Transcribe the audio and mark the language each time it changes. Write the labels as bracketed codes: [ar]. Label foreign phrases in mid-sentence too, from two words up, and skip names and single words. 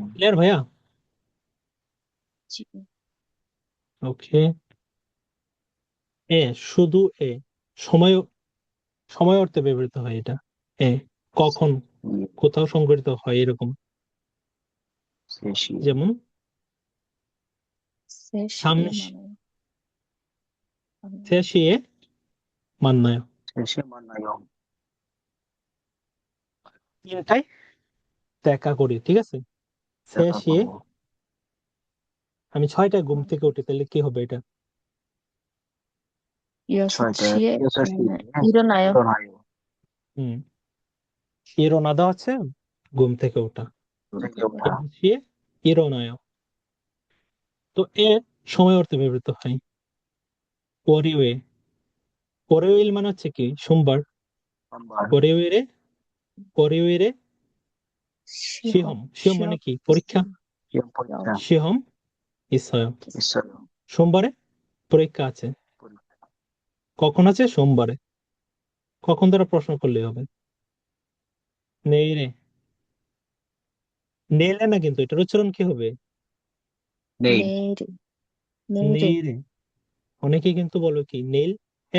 [bn] ক্লিয়ার ভাইয়া? ওকে। এ, শুধু এ, সময়, সময় অর্থে ব্যবহৃত হয় এটা। এ কখন, ইয়ে, কোথাও সংঘটিত হয় এরকম। শেষই। যেমন সামনে [ko] 만나요. 셋시에 만나요. 세시에 만나요 [bn] তিনটায় দেখা করি, ঠিক আছে? দেখা [ko] 셋시에 [bn] করবো। আমি 6টায় ঘুম থেকে উঠি, তাহলে কি হবে এটা? 6টায় [ko] 6시에 6시 일어나요. 일어나요. [bn] হুম, 일어나다 হচ্ছে ঘুম থেকে ওঠা। থেকে ওঠা [ko] 6시에 일어나요। [bn] তো এর সময় অর্থে ব্যবহৃত হয় 월요일। 월요일 মানে হচ্ছে কি? সোমবার। সোমবার [ko] 월요일에 시험। [bn] 시험 মানে কি? পরীক্ষা। 시험 পরীক্ষা [ko] 시험 있어요। 있어요. [bn] সোমবারে পরীক্ষা আছে। কখন আছে? সোমবারে। কখন দ্বারা প্রশ্ন করলেই হবে। নেইরে। নেইলে না, কিন্তু এটার উচ্চারণ কি হবে? নেই [ko] 내일이 [bn] নেইরে। অনেকে কিন্তু বলো কি নেইল এ,